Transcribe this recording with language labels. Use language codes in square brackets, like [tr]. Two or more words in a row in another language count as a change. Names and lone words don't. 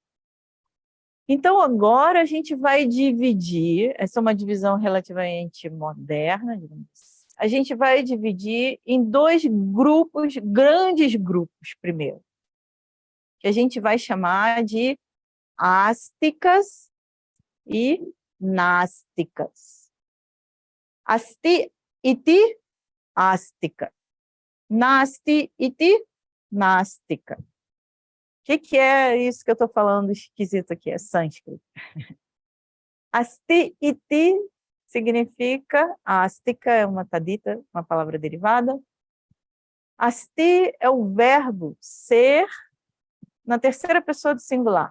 [pt] Então, agora a gente vai dividir, essa é uma divisão relativamente moderna, digamos assim. A gente vai dividir em dois grupos, grandes grupos, primeiro, que a gente vai chamar de ásticas e násticas. [sa] Asti iti ástica. Nasti iti nástica. [pt] O que é isso que eu estou falando esquisito aqui? É sânscrito. [sa] Asti iti [pt] significa, ástica é uma tadita, uma palavra derivada. Asti é o verbo ser na terceira pessoa do singular.